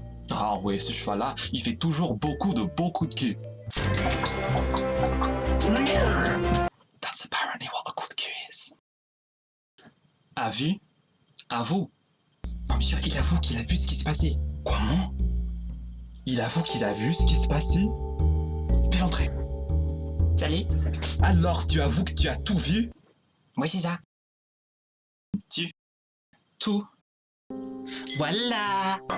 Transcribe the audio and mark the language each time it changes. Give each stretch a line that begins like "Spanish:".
French: Ah ouais, ce cheval-là, il fait toujours beaucoup de cul.
English: That's apparently what a coup de cul is.
French: A vu, avoue. Oh, monsieur, il avoue qu'il a vu ce qui s'est passé. Comment? Il avoue qu'il a vu ce qui s'est passé? Fais l'entrée. Salut. Alors, tu avoues que tu as tout vu? Oui, c'est ça. Tu. Tout. Voilà.